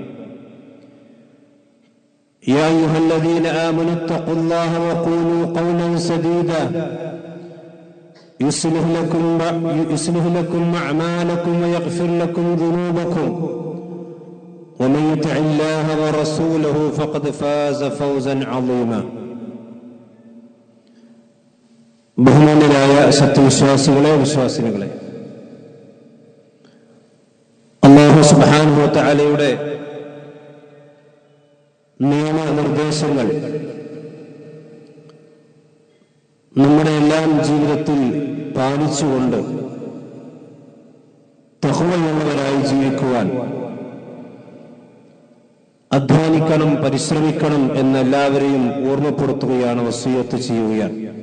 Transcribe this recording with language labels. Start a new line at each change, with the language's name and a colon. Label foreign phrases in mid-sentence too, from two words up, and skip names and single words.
Arabic: يا أيها الذين آمنوا اتقوا الله وقولوا قولا سديدا يصلح لكم أعمالكم ويغفر لكم ذنوبكم ومن يطع الله ورسوله فقد فاز فوزا عظيما.
Malayalam: ബഹുമാന്യരായ വിശ്വാസികളെ, അല്ലാഹു
Arabic: سبحانه و تعالى
Malayalam: നിയമനിർദ്ദേശങ്ങൾ നമ്മുടെ എല്ലാം ജീവിതത്തിൽ പാലിച്ചുകൊണ്ട് തഖ്വയുള്ളവരായി ജീവിക്കുവാൻ അധ്വാനിക്കണം, പരിശ്രമിക്കണം എന്നെല്ലാവരെയും ഓർമ്മപ്പെടുത്തുകയാണ്, വസിയത്ത് ചെയ്യുകയാണ്.